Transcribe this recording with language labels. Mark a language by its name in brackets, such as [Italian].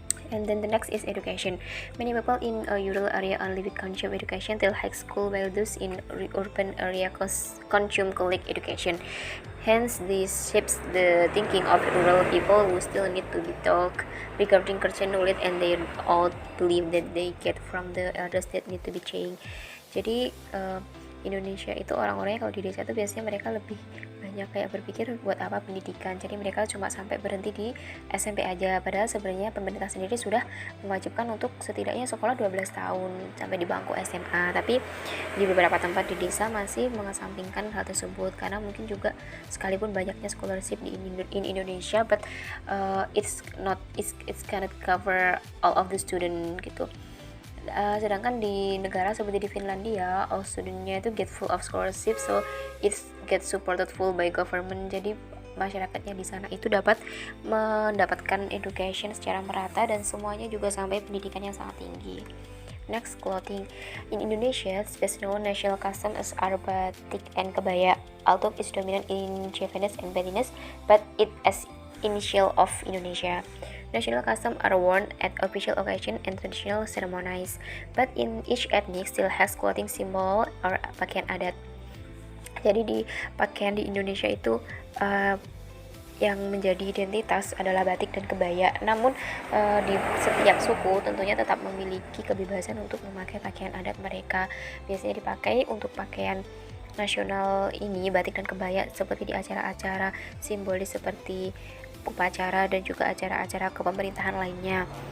[English] And then the next is education. Many people in a rural area only with consume education till high school, while those in urban area consume college education. Hence, this shapes the thinking of rural people who still need to be taught regarding Christian knowledge, and they all believe that they get from the elders that need to be changed. [Indonesian] Jadi Indonesia itu orang-orangnya kalau di desa itu biasanya mereka lebih banyak kayak berpikir buat apa pendidikan, jadi mereka cuma sampai berhenti di SMP aja, padahal sebenarnya pemerintah sendiri sudah mewajibkan untuk setidaknya sekolah 12 tahun sampai di bangku SMA. Tapi di beberapa tempat di desa masih mengesampingkan hal tersebut karena mungkin juga sekalipun banyaknya scholarship di Indonesia, [English] but it's cannot cover all of the student [Indonesian] gitu. Sedangkan di negara seperti di Finlandia, [English] all studentnya itu get full of scholarship, so it get supported full by government. [Indonesian] Jadi masyarakatnya di sana itu dapat mendapatkan education secara merata dan semuanya juga sampai pendidikan yang sangat tinggi. [English] Next, clothing. In Indonesia, best known national custom is batik and kebaya, although it's dominant in Javanese and Balinese, but it as initial of Indonesia. National customs are worn at official occasion and traditional ceremonies, but in each ethnic still has clothing symbol or [Indonesian] pakaian adat. Jadi di pakaian di Indonesia itu yang menjadi identitas adalah batik dan kebaya. Namun di setiap suku tentunya tetap memiliki kebebasan untuk memakai pakaian adat mereka. Biasanya dipakai untuk pakaian nasional ini, batik dan kebaya, seperti di acara-acara simbolis seperti upacara dan juga acara-acara kepemerintahan lainnya.